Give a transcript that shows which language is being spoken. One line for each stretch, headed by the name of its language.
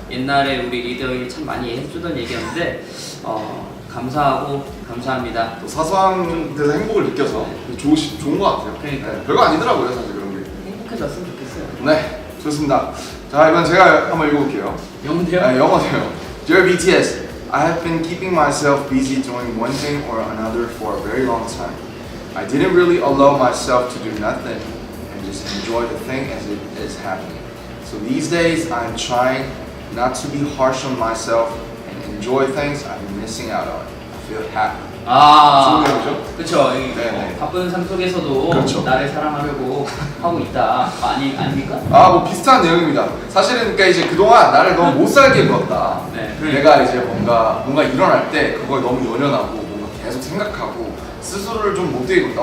Korean: 옛날에 우리 리더들이 참 많이 해주던 얘기였는데 감사하고 감사합니다. 또 사소한 데서 행복을 느껴서 좋은 것 같아요. 그러니까요. 네, 별거 아니더라고요, 사실 그런 게. 행복해졌으면 좋겠어요. 네, 좋습니다. 자, 이번 제가 한번 읽어볼게요. 영대요? 영어네요.
English: Dear BTS, I have been keeping myself busy doing one thing or another for a very long time. I didn't really allow myself to do nothing and just enjoy the thing as it is happening. So these days, I'm trying not to be harsh on myself and enjoy things I've been missing out on. I feel happy.
Korean: 좋은 내용이죠? 그쵸. 네네. 바쁜 삶 속에서도 그렇죠. 나를 사랑하려고 하고 있다. 아닙니까? 뭐 비슷한 내용입니다. 사실은 그러니까 이제 그동안 나를 너무 못 살게 굴었다. 네. 내가 이제 뭔가 일어날 때 그걸 너무 연연하고 뭔가 계속 생각하고 스스로를 좀 못되게 굴었다.